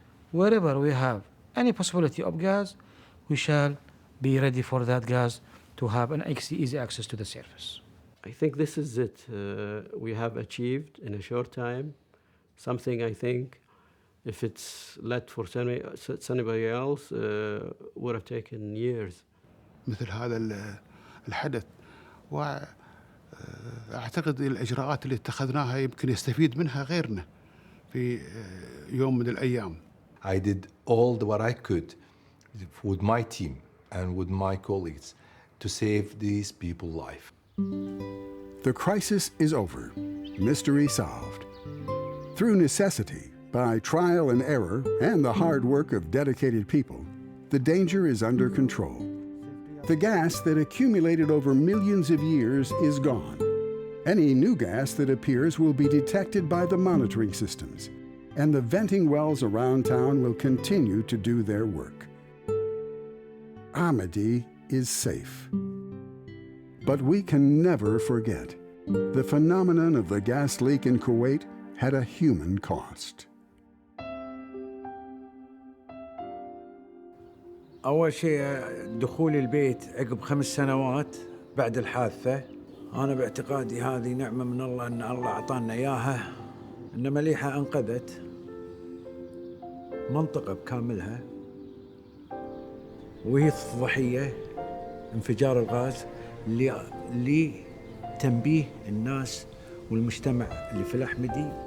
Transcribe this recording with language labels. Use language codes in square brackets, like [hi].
[en] wherever we have any possibility of gas, we shall be ready for that gas to have an easy access to the surface. I think this is it. We have achieved in a short time something I think if it's led for anybody else would have taken years. [ar] مثل هذا الحدث وأعتقد الإجراءات اللي اتخذناها يمكن يستفيد منها غيرنا في يوم من الأيام. [en] I did all what I could with my team and with my colleagues to save these people's life. The crisis is over, mystery solved. Through necessity, by trial and error, and the hard work of dedicated people, the danger is under control. The gas that accumulated over millions of years is gone. Any new gas that appears will be detected by the monitoring systems, and the venting wells around town will continue to do their work. Ahmadi is safe. But we can never forget, the phenomenon of the gas leak in Kuwait had a human cost. [ar] أول شيء دخول البيت عقب 5 سنوات بعد الحادثة، أنا باعتقادي هذه نعمة من الله أن الله أعطانا إياها، إن مليحة أنقذت منطقة بكاملها، وهي الضحية انفجار الغاز لتنبيه الناس والمجتمع اللي في الأحمدي.